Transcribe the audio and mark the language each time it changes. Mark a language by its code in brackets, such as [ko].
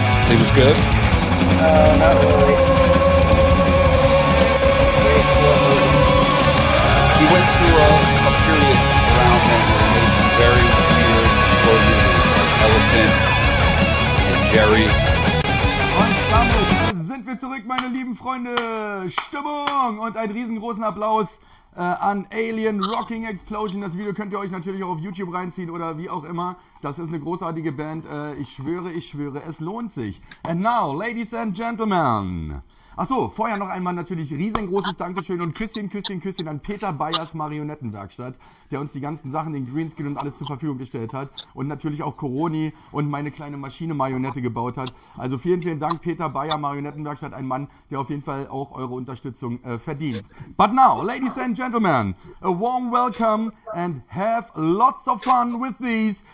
[en] It was good. Not really. Very slow moving. He went through a period around then where he made some very weird slow movies, like Elephant and Jerry. [de] Und damit sind wir zurück, meine lieben Freunde. Stimmung und einen riesengroßen Applaus an Alien Rocking Explosion. Das Video könnt ihr euch natürlich auch auf YouTube reinziehen oder wie auch immer. Das ist eine großartige Band. Ich schwöre, es lohnt sich. [en] And now, ladies and gentlemen. [de] Achso, vorher noch einmal natürlich riesengroßes Dankeschön und Küsschen an Peter Bayers Marionettenwerkstatt, der uns die ganzen Sachen, den Greenscreen und alles zur Verfügung gestellt hat und natürlich auch Coroni und meine kleine Maschine-Marionette gebaut hat. Also vielen Dank, Peter Bayer Marionettenwerkstatt, ein Mann, der auf jeden Fall auch eure Unterstützung verdient. [en] But now, ladies and gentlemen, a warm welcome and have lots of fun with these.